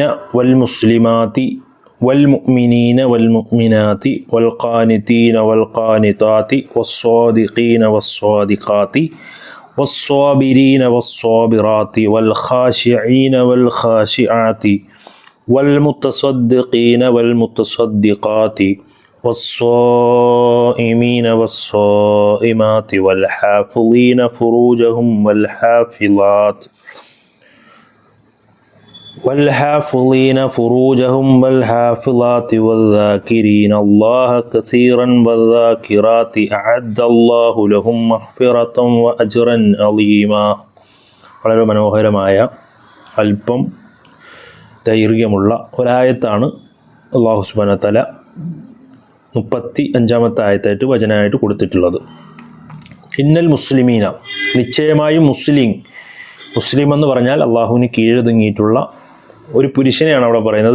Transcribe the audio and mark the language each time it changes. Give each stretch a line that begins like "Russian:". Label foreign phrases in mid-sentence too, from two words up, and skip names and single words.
Arabic: والمسلمات والمؤمنين والمؤمنات والقانتين والقانتات والصادقين والصادقات والصابرين والصابرات والخاشعين والخاشعات والمتصدقين والمتصدقات والصائمين والصائمات والحافظين فروجهم والحافظات والحافظين فروجهم والحافظات والذاكرين الله كثيرا والذاكرات أعد الله لهم مغفرة وأجرا عظيما.
Malayalam: വളരെ മനോഹരമായ അല്പം ദൈർഘ്യമുള്ള ഒരായത്താണ് അല്ലാഹു
Arabic: سبحانه وتعالى
Malayalam: 35-ാമത്തെ ആയത്തായിട്ട് വചനമായിട്ട് കൊടുത്തിട്ടുള്ളത്.
Arabic: إن المسلمين,
Malayalam: നിശ്ചയമായും മുസ്ലിം എന്ന് പറഞ്ഞാൽ അള്ളാഹുവിന് കീഴൊതുങ്ങിയിട്ടുള്ള ഒരു പുരുഷനെയാണ് അവിടെ പറയുന്നത്.